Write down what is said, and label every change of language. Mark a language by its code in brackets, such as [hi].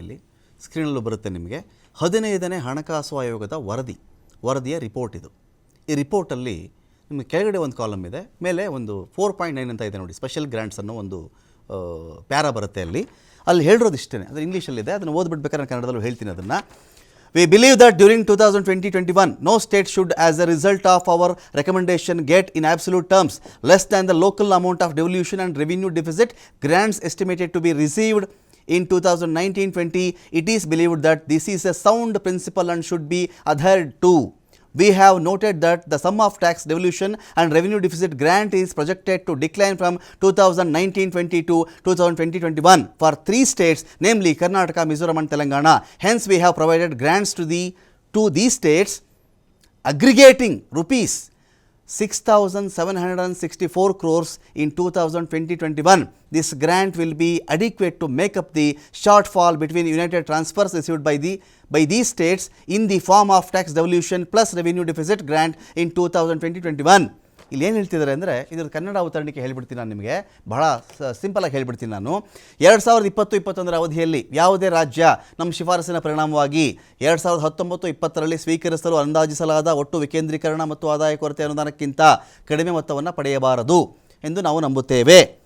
[kn] ಇಲ್ಲಿ ಸ್ಕ್ರೀನಲ್ಲೂ ಬರುತ್ತೆ ನಿಮಗೆ. 15ನೇ ಹಣಕಾಸು ಆಯೋಗದ ವರದಿಯ ರಿಪೋರ್ಟ್ ಇದು. ಈ ರಿಪೋರ್ಟಲ್ಲಿ ನಿಮಗೆ ಕೆಳಗಡೆ ಒಂದು ಕಾಲಮ್ ಇದೆ, ಮೇಲೆ ಒಂದು 4.9 ಅಂತ ಇದೆ ನೋಡಿ, ಸ್ಪೆಷಲ್ ಗ್ರಾಂಟ್ಸ್ ಅನ್ನೋ ಒಂದು ಪ್ಯಾರಾ ಬರುತ್ತೆ. ಅಲ್ಲಿ ಹೇಳಿರೋದು ಇಷ್ಟೇ, ಅದು ಇಂಗ್ಲೀಷಲ್ಲಿದೆ, ಅದನ್ನು ಓದ್ಬಿಡ್ಬೇಕಾದ್ರೆ ನಾನು ಕನ್ನಡದಲ್ಲೂ ಹೇಳ್ತೀನಿ ಅದನ್ನು. [en] We believe that during 2020-21, no state should, as a result of our recommendation, get in absolute terms less than the local amount of devolution and revenue deficit grants estimated to be received in 2019-20. It is believed that this is a sound principle and should be adhered to. We have noted that the sum of tax devolution and revenue deficit grant is projected to decline from 2019-20 to 2020-21 for 3 states, namely Karnataka, Mizoram and Telangana. Hence, we have provided grants to these states aggregating rupees 6,764 crores in 2020-21. This grant will be adequate to make up the shortfall between united transfers received by these states in the form of tax devolution plus revenue deficit grant in 2020-21. [kn] ಇಲ್ಲಿ ಏನು ಹೇಳ್ತಿದ್ದಾರೆ ಅಂದರೆ ಇದ್ರ ಕನ್ನಡ ಅವತರಣಿಕೆ ಹೇಳ್ಬಿಡ್ತೀನಿ ನಾನು ನಿಮಗೆ, ಬಹಳ ಸಿಂಪಲಾಗಿ ಹೇಳ್ಬಿಡ್ತೀನಿ ನಾನು. 2020-21 ಅವಧಿಯಲ್ಲಿ ಯಾವುದೇ ರಾಜ್ಯ ನಮ್ಮ ಶಿಫಾರಸಿನ ಪರಿಣಾಮವಾಗಿ 2019-20 ಸ್ವೀಕರಿಸಲು ಅಂದಾಜಿಸಲಾದ ಒಟ್ಟು ವಿಕೇಂದ್ರೀಕರಣ ಮತ್ತು ಆದಾಯ ಕೊರತೆ ಅನುದಾನಕ್ಕಿಂತ ಕಡಿಮೆ ಮೊತ್ತವನ್ನು ಪಡೆಯಬಾರದು ಎಂದು ನಾವು ನಂಬುತ್ತೇವೆ.